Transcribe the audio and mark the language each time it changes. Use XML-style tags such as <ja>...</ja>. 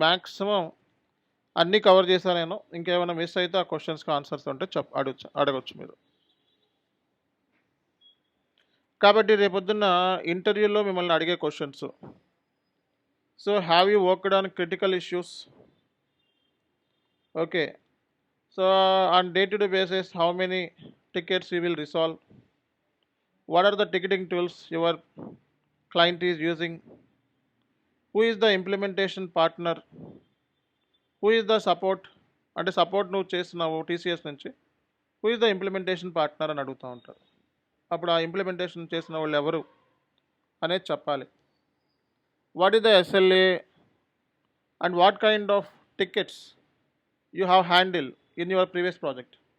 <te>Maximum అన్నీ cover చేశాను నేను. ఇంకేమైనా మిస్ అయితే ఆ క్వశ్చన్స్కి ఆన్సర్స్ ఉంటే అడగొచ్చు మీరు. కాబట్టి రేపొద్దున్న ఇంటర్వ్యూలో మిమ్మల్ని అడిగే questions.</te> <en>So have you worked on critical issues. Okay. So on day to day basis how many tickets you will resolve. What are the ticketing tools your client is using. Who is the implementation partner. Who is the support</en> <te>అంటే support నువ్వు చేస్తున్నావు TCS నుంచి.</te> <en>who is the implementation partner</en> <te>అని అడుగుతూ ఉంటారు. అప్పుడు ఆ implementation చేసిన వాళ్ళు ఎవరు అనేది చెప్పాలి.</te> <en>What is the SLA and what kind of tickets you have handle in your previous project.</en>